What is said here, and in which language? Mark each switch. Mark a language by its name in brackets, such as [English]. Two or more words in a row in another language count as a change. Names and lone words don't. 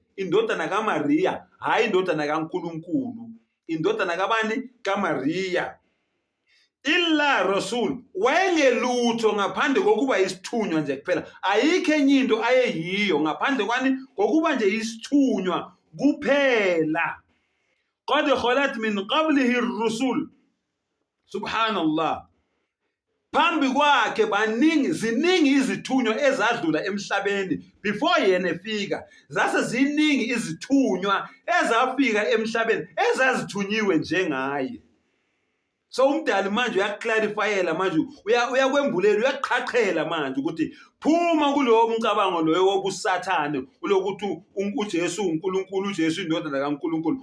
[Zulu] Indodana kaMaria, hayi indodana kaNkulunkulu. Indodana kabani? kaMaria. [Arabic] إلا رسول, [Zulu] wayengelutho ngaphandle kokuba isithunywa nje kuphela. Ayikho enye into ayeyiyo ngaphandle kwani kokuba nje isithunywa kuphela. [Arabic] قد خلت من قبله الرسل. سبحان الله. [Zulu] Phambi kwakhe ziningi izithunywa ezadlula emhlabeni before yena efika. Zase ziningi izithunywa ezafika emhlabeni ezazithunyiwe njengaye. So umdali manje uyaklarifyela manje uyakwembulela uyaqhaqhela manje ukuthi phuma kulowo umcabango loyo wobusathane ulokuthi uJesu uNkulunkulu uJesu indodana kaNkulunkulu.